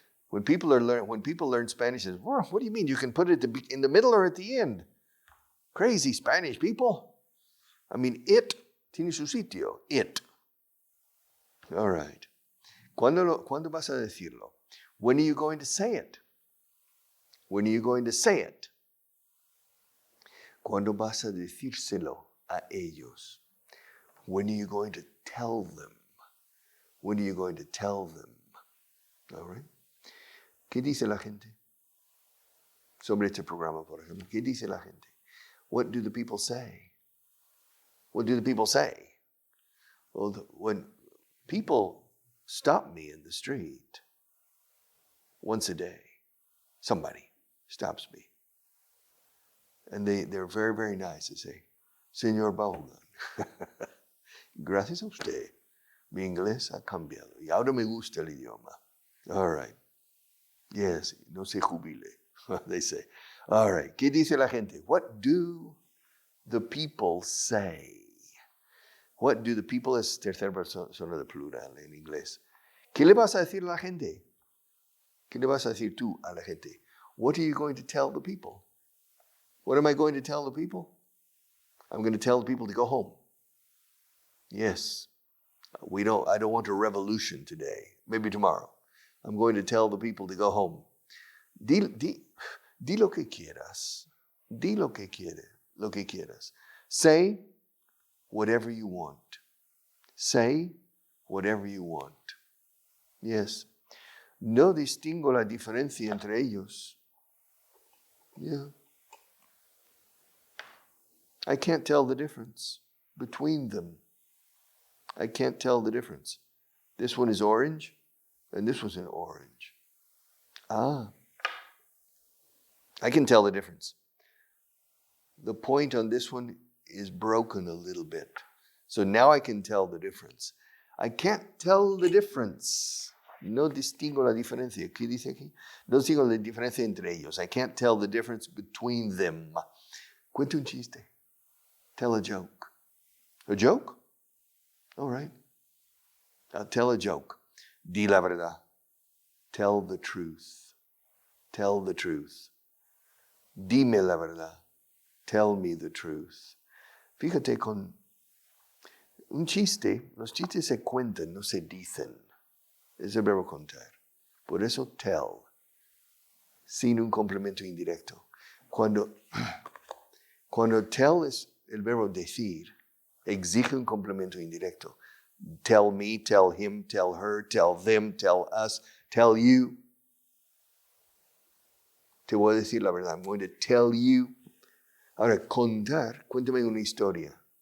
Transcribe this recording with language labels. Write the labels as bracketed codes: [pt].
[en] When people learn Spanish, what do you mean? You can put it in the middle or at the end. Crazy Spanish people. I mean, it [es] tiene su sitio. [en] It. All right. [es] ¿Cuándo vas a decirlo? [en] When are you going to say it? When are you going to say it? [es] ¿Cuándo vas a decírselo a ellos? [en] When are you going to tell them? When are you going to tell them? All right. [es] ¿Qué dice la gente? Sobre este programa, por ejemplo. ¿Qué dice la gente? [en] What do the people say? What do the people say? Well, when people stop me in the street once a day, somebody stops me. And they're very, very nice. They say, [es] Señor Vaughan, gracias a usted, mi inglés ha cambiado. Y ahora me gusta el idioma. [en] All right. Yes, [es] no se jubile, [en] they say. All right, [es] ¿qué dice la gente? [en] What do the people say? What do the people, [es] es tercera persona de plural en inglés. ¿Qué le vas a decir a la gente? ¿Qué le vas a decir tú a la gente? [en] What are you going to tell the people? What am I going to tell the people? I'm going to tell the people to go home. Yes, I don't want a revolution today. Maybe tomorrow. I'm going to tell the people to go home. [es] Di lo que quieras. Di lo que quieras. [en] Say whatever you want. Say whatever you want. Yes. [es] No distingo la diferencia entre ellos. [en] Yeah. I can't tell the difference between them. I can't tell the difference. This one is orange. And this was an orange. I can tell the difference. The point on this one is broken a little bit. So now I can tell the difference. I can't tell the difference. [es] No distingo la diferencia. ¿Qué dice aquí? No distingo la diferencia entre ellos. [en] I can't tell the difference between them. [es] Cuenta un chiste. [en] Tell a joke. A joke? All right. I'll tell a joke. [es] Di la verdad. [en] Tell the truth. Tell the truth. [es] Dime la verdad. [en] Tell me the truth. [es] Fíjate con un chiste. Los chistes se cuentan, no se dicen. Es el verbo contar. Por eso tell. Sin un complemento indirecto. Cuando tell es el verbo decir, exige un complemento indirecto. [en] Tell me, tell him, tell her, tell them, tell us, tell you. [es] Te voy a decir la verdad. [en] I'm going to tell you. [es] Ahora, contar, cuéntame una historia.